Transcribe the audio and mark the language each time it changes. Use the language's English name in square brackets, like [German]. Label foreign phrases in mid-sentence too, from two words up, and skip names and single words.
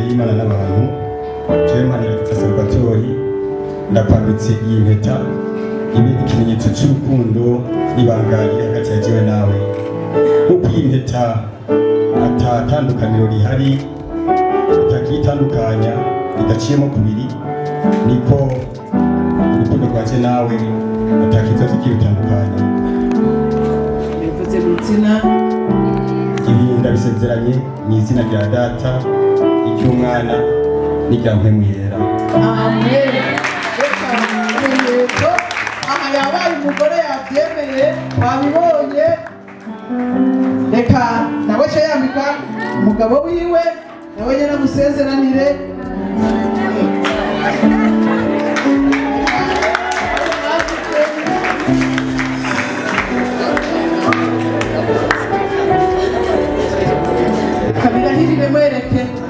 [Rundi] y'Imana n'abantu jewe Manirakiza Salvatore ndakwambitse iyi mpeta ibe ikimenyetso cy'urukundo n'ibanga riri hagati ya jewe nawe kuko iyi mpeta atatandukaniro rihari utakitandukanya ridaciyemo kubiri niko urukundo rwaje nawe atakizazo kibitandukanya. bivuze mu izina ibi ndabisezeranye mu izina rya Data iry'Umwana n'irya Mpwemu Yera. amen. Reka aha yabaye umugore yabyemeye wabibonye. Reka nawe cyo yambika umugabo wiwe nawe nyine amusezeranire. Kabirahirire mwereke